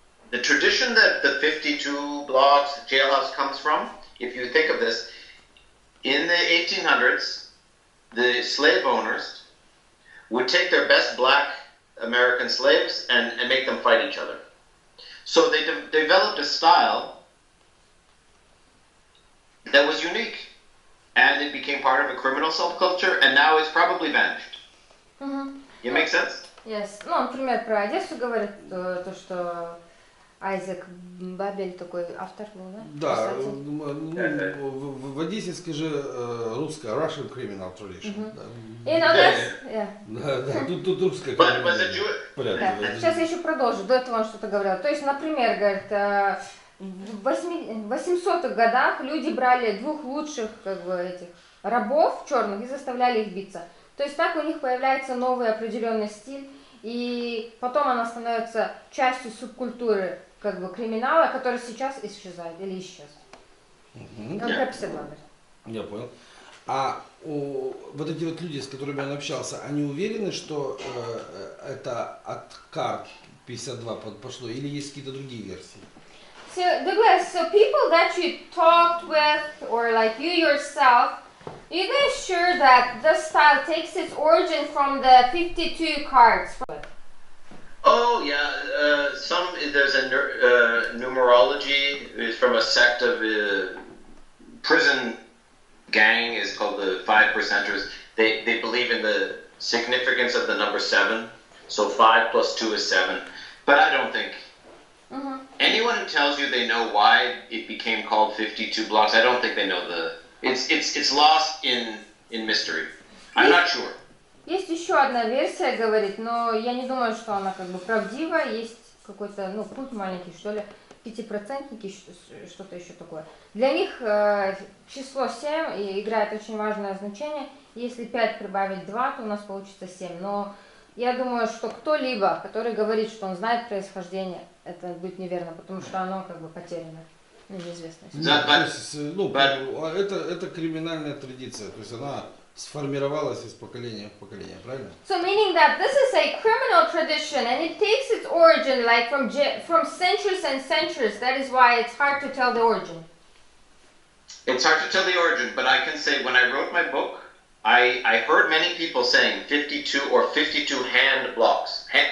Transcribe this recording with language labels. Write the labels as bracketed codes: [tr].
[en] The tradition that the 52 blocks jailhouse comes from, if you think of this, in the 1800s, the slave owners would take their best black American slaves and make them fight each other. So they developed a style that was unique, and it became part of a criminal subculture, and now it's probably vanished. It makes sense? Yes. [ru] Ну, он, например, про Одессу говорит, то, что Айзек Бабель такой автор был, да? Да, в Одессе, скажи, русская, [en] Russian criminal tradition. In Odessa, yeah. [ru] Да, тут русская порядок. Сейчас я еще продолжу, до этого он что-то говорил. То есть, например, говорит, в 800-х годах люди брали двух лучших как бы, этих рабов черных и заставляли их биться. То есть так у них появляется новый определенный стиль, и потом она становится частью субкультуры как бы криминала, который сейчас исчезает или исчез. Он про 52 говорит. Я понял. А вот эти вот люди, с которыми он общался, они уверены, что это от карт 52 пошло, или есть какие-то другие версии? [en] So, Douglas, so people that you talked with, or like you yourself, are you guys sure that this style takes its origin from the 52 cards? Oh yeah, there's a numerology. It's from a sect of prison gang. Is called the 5 percenters. They believe in the significance of the number 7. So 5 plus 2 is 7. But I don't think anyone who tells you they know why it became called 52 blocks. I don't think they know the. It's lost in mystery. I'm not sure. [ru] Есть еще одна версия, говорит, но я не думаю, что она как бы правдива. Есть какой-то, ну, путь маленький, что ли. пятипроцентники, что-то еще такое. Для них число 7 играет очень важное значение. Если 5 прибавить 2, то у нас получится 7. Но я думаю, что кто-либо, который говорит, что он знает происхождение, это будет неверно, потому что оно как бы потеряно. Неизвестность. Нет, то есть, это криминальная традиция, то есть она сформировалась из поколения в поколение, правильно? [en] So meaning that this is a criminal tradition and it takes its origin like from centuries and centuries. That is why it's hard to tell the origin. It's hard to tell the origin, but I can say when I wrote my book, I heard many people saying 52 or 52 hand blocks.